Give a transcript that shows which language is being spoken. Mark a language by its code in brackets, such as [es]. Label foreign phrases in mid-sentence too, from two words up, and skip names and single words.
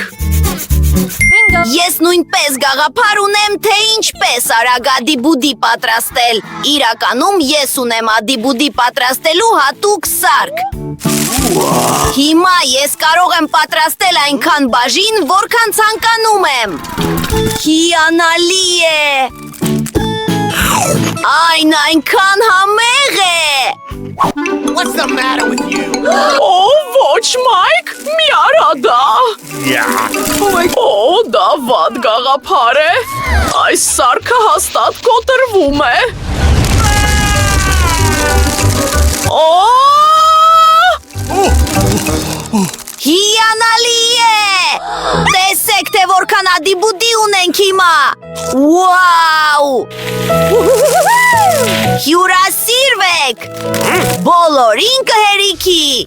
[hy] Ես նույնպես գաղափար ունեմ, թե ինչպես արագ ադիբուդի պատրաստել։ Իրականում ես ունեմ ադիբուդի պատրաստելու հատուկ սարք։ Հիմա ես կարող եմ պատրաստել այնքան բաժին, որքան ցանկանում եմ։ Հիանալի է։ Այն այնքան համեղ է։ [en] What's the matter with you? [hy] Ոչ, Մայք, մի արա դա։ Դա վատ գաղափար է։ Այս սարքը հաստատ կոտրվում է։ Հիանալի է։ Տեսեք, թե որքան ադիբուդի ունենք հիմա։ Վաու։ Հյուրասիրվեք։ Բոլորին կհերիքի։